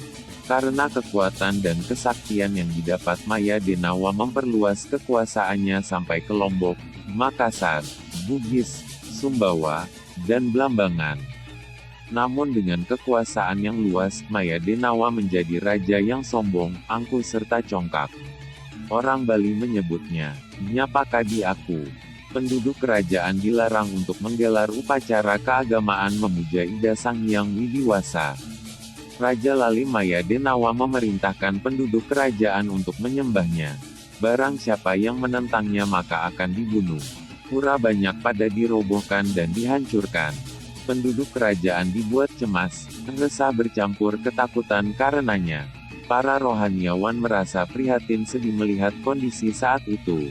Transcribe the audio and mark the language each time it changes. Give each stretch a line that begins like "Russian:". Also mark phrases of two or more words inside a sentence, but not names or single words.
Indonesian: Karena kekuatan dan kesaktian yang didapat, Maya Denawa memperluas kekuasaannya sampai ke Lombok, Makassar, Bugis, Sumbawa, dan Blambangan. Namun dengan kekuasaan yang luas, Maya Denawa menjadi raja yang sombong, angkuh serta congkak. Orang Bali menyebutnya,
Balinese: Nyapakadi Aku.
Indonesian: Penduduk kerajaan dilarang untuk menggelar upacara keagamaan memuja Ida Sang Hyang Widiwasa. Raja Lali Maya Denawa memerintahkan penduduk kerajaan untuk menyembahnya. Barang siapa yang menentangnya maka akan dibunuh. Pura banyak pada dirobohkan dan dihancurkan. Penduduk kerajaan dibuat cemas, resah bercampur ketakutan karenanya. Para rohaniawan merasa prihatin sedih melihat kondisi saat itu.